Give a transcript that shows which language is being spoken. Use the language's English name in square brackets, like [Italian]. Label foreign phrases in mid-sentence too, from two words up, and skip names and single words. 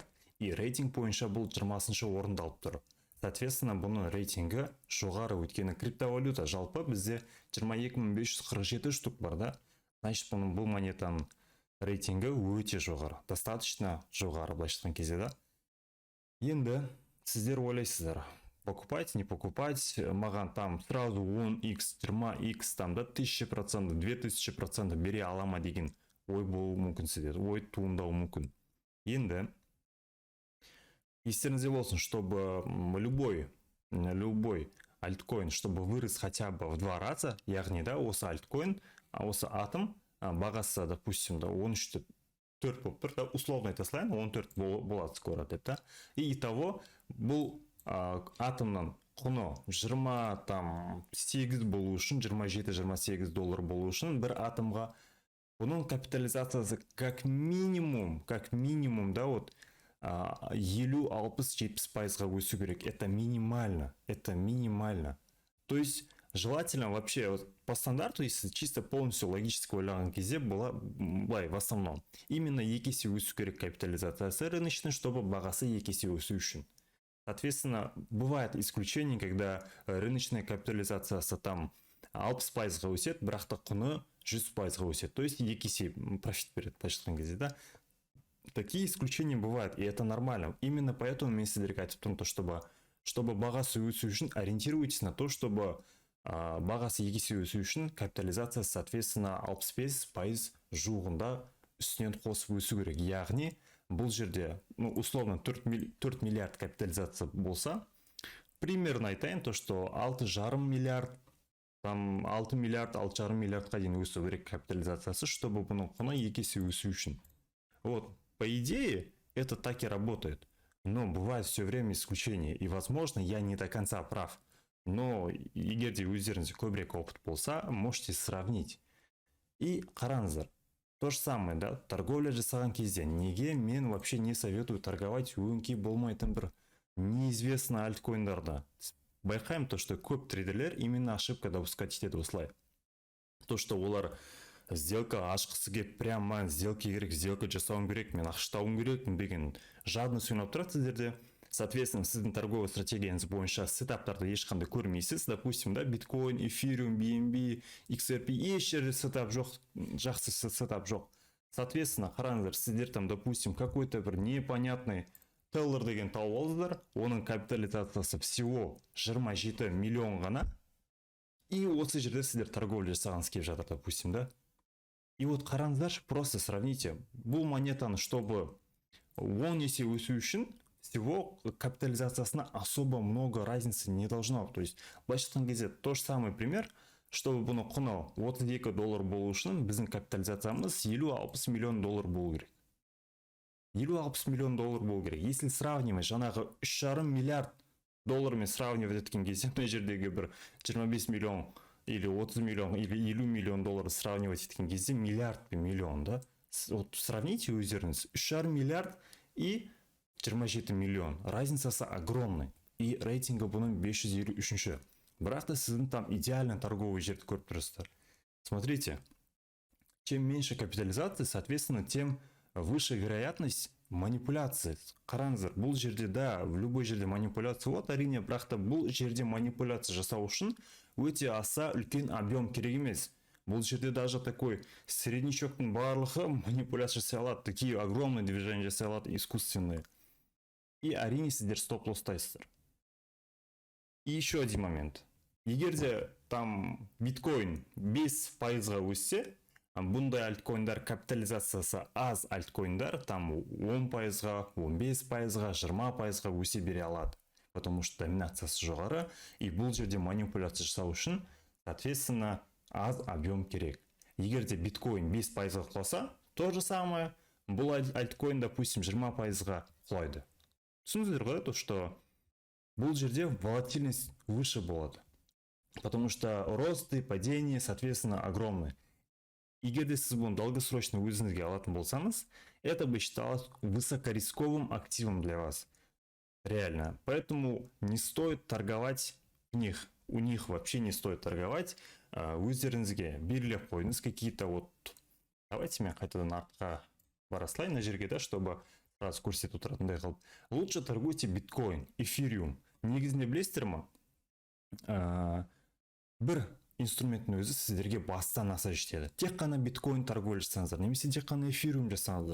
[Kazakh] И рейтинг бойынша бұл 20-шы орында алып тұр. Соответственно, бұның рейтингі жоғары, өйткені криптовалюта жалпы бізде 22547 штук бар, да? Значит, бұл монетаның рейтингі өте жоғары. Достаточно жоғары, былайша айтқан кезде, да? Енді сіздер ойлайсыздар, [Russian] покупать, не покупать, [Kazakh] маған [Russian] там сразу [Kazakh] 10x, 20x, там да 1000%, 2000% бере алама деген ой болуы мүмкін сіздер, ой туындауы мүмкін. Енді естеріңізде болсын, [Russian] чтобы любой альткоин, чтобы вырос хотя бы в 2 раза, [Kazakh] яғни да, осы альткоин, осы атом бағасы, допустим, да, 13-4 болып тұр, да, условно айта салайын, 14 болады скоро, деп, да. И итого бұл атомның құны 28 болу үшін, 27-28 доллар болу үшін бір атомға бұның капитализациясы [Russian] как минимум, [Kazakh] да, вот 50-60-70% өсу керек. [Russian] Это минимально. То есть желательно вообще вот, по стандарту, если чисто полностью логически [Kazakh] ойлаған кезде [Russian] была в основном именно [Kazakh] 2 есе өсу керек капитализациясы [Russian] рыночной, чтобы [Kazakh] бағасы 2 есе өсу үшін. [Russian] Соответственно, бывает исключение, когда рыночная [Kazakh] капитализациясы там 60%-ға өсет, бірақ та құны 100%-ға өсет. То есть 2 есе профит береді, былайша айтқан кезде, да. [Russian] Такие исключения бывают, и это нормально. Именно поэтому [Kazakh] мен сіздерге айтып тұрмын, чтобы бағасы өсу үшін [Russian] ориентируйтесь на то, чтобы [Kazakh] бағасы 2 есе өсу үшін капитализация, соответственно, 65% жуығында үстінен қосып өсу керек. Яғни, бұл жерде, условно, 4 миллиард капитализация болса, примерно айтайын, [Russian] то, что [Kazakh] 6,5 миллиард, там 6 миллиард, 6,5 миллиардқа дейін өсу керек капитализациясы, чтобы бұның құны 2 есе өсу үшін. [Russian] Вот, по идее, это так и работает. Но бывает все время исключения. И, возможно, я не до конца прав. [Kazakh] Но егер де өздеріңізде көбірек опыт болса, [Russian] можете сравнить. И қараңыздар, то же самое, [Kazakh] да, торговля жасаған кезде неге мен [Russian] вообще не советую торговать [Kazakh] өңкей болмайтын бір неизвестный альткоиндарда. Байқаймын то, что көп трейдерлер [Russian] именно ошибка допускать [Kazakh] етеді осылай. То, что олар сделка ашқысы келіп, [Russian] прямо сделка [Kazakh] керек, сделка жасауым керек, мен ақштауым керек деген жадыныз ойнап тұрады сіздерде. Соответственно, сіздің торговый стратегияңыз бойынша сетаптарды ешқандай көрмейсіз. Допустим, да, биткоин, эфириум, BNB, XRP еш жерде сетап жоқ, жақсы сетап жоқ. Соответственно, қараңыздар, сіздер там, допустим, какой-то бір непонятный Teller деген тауып алдыңыздар, оның капитализациясы всего 27 миллион ғана. И осы жерде сіздер торговля жасағыңыз келіп жатыр, допустим, да. [Russian] И вот қараңыздар, просто сравните. [Kazakh] Бұл монетаны, чтобы 10 есе өсу үшін, [Russian] всего капитализациясына особо много разницы не должно. То есть, [Kazakh] былайша айтқан кезде [Russian] то же самый пример, чтобы [Kazakh] бұны құны $32 болу үшін, біздің капитализациямыз 50-60 миллион доллар болу керек. 50-60 миллион доллар болу керек. [Russian] Если сравнивать [Kazakh] жаңағы 3,5 миллиард доллармен сравнивать еткен кезде, мына жердегі бір 25 миллион или 30 миллион или 50 миллион доллар сравнивать еткен кезде миллиард пен миллион, да? [Russian] Вот сравните өздеріңіз. 3,5 миллиард и 27 миллион. [Kazakh] Разницасы огромный. И рейтингі бұның 553. Бірақ та сіздің [Russian] там идеальный торговый [Kazakh] жерді көріп тұрсыздар. [Russian] Смотрите, чем меньше капитализации, соответственно, тем выше вероятность манипуляции. [Kazakh] Қараңыздар, бұл жерде, да, [Russian] в любой [Kazakh] жерде манипуляция вот әрине, бірақ та бұл жерде манипуляция жасау үшін өте аса үлкен объем керек емес. Бұл жерде [Russian] даже такой [Kazakh] среднячоктың барлығы манипуляция жасай алады, [Russian] такие огромные движения [Kazakh] жасай алады, [Russian] искусственные. [Kazakh] И әрине сіздер стоп-лосстайсыздар. [Russian] И еще один момент. [Kazakh] Егер де там биткоин 5%-ға өссе, бұндай альткоиндар капитализациясы аз альткоиндар там 10%-ға, 15%-ға, 20%-ға өсе бере алады. [Russian] Потому что [Kazakh] доминациясы жоғары, и бұл жерде манипуляция жасау үшін, соответственно, аз объем керек. Егер де биткоин 5%-ға құласа, [Russian] то же самое, [Kazakh] бұл альткоин, допустим, 20%-ға құлайды. Түсіндіңіздер ғой, [Russian] то, что [Kazakh] бұл жерде [Russian] волатильность выше [Kazakh] болады. [Russian] Потому что рост и падение, соответственно, огромны. [Kazakh] Егер де сіз бұны долгосрочно өзіңізге алатын болсаңыз, [Russian] это бы считалось высокорисковым активом для вас. Реально. Поэтому не стоит торговать у них вообще не стоит торговать. [Kazakh] Өздеріңізге белгілеп қойыңыз какие-то вот. Давайте мен қайтадан артқа бара салайын мына жерге, да, [Russian] чтобы сразу [Kazakh] көрсетіп отыратындай қылып. [Russian] Лучше торгуйте биткоин, эфириум. [Kazakh] Негізінде білесіздер ме? Бір инструменттің өзі сіздерге бастан аса жетеді. Тек қана биткоин торговля жасаңыздар, немесе тек қана эфириум жасаңыздар.